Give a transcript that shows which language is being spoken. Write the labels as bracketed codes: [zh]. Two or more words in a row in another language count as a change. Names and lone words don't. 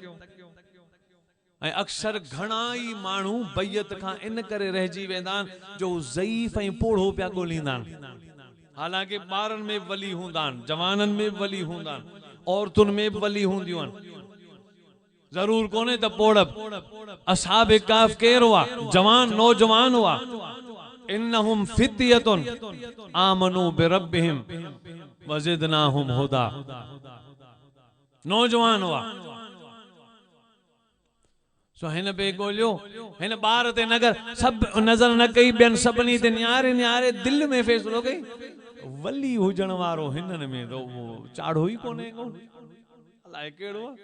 [sd] ऐं अक्सर घणा ई माण्हू बैयत खां इन करे रहिजी वेंदा आहिनि जो ज़ईफ़ ऐं पोढ़ो पिया ॻोल्हींदा आहिनि। हालांकि ॿारनि में वली हूंदा आहिनि, जवाननि में वली हूंदा आहिनि, औरतुनि में वली हूंदियूं आहिनि। ज़रूर कोन्हे त पोढ़। असहाबे काफ केर हुआ? जवान नौजवान हुआ। [ar] إنهم فتية آمنوا بربهم وزدناهم هدى. [sd] नौजवान हुआ। सो हिन पे ॻोल्हियो, हिन ॿार ते सब नज़र न कई, ॿियनि सभिनी ते निहारे निहारे दिल में फ़ैसिलो कई वली हुजण वारो हिननि में तो चाढ़ो ई कोन्हे को, अलाए कहिड़ो आहे।